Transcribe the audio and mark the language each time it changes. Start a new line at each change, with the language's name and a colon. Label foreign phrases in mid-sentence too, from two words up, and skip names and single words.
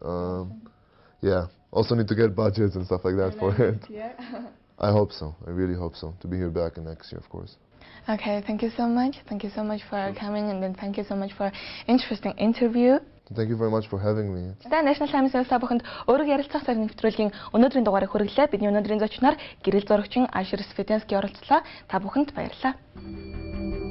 English: Yeah. Also need to get budgets and stuff like that for it. Yeah. I hope so. I really hope so. To be here back in next year, of course. Okay, thank you so much. Thank you so much for coming, and then thank you so much for interesting interview. Thank you very much for having me.
Mongolian: National Times-ийн та бүхэнд өөрөөр ярилцах цаг нэвтрүүлгийн өнөөдрийн дугаарыг хүргэлээ. Бидний өнөөдрийн зочноор гэрэл зурагчин Svidensky оролцлоо. Та бүхэнд баярлалаа.